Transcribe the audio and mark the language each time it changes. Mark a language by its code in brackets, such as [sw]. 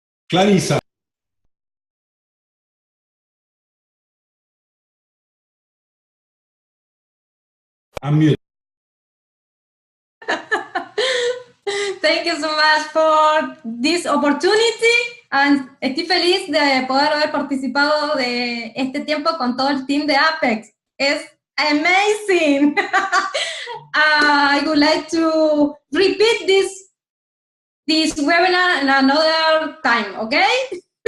[en] Clarisa. Unmute. Thank you so much for this opportunity. [es] And estoy feliz de poder haber participado de este tiempo con todo el team de Apex. Es amazing. [en] I would like to repeat this webinar another time, okay?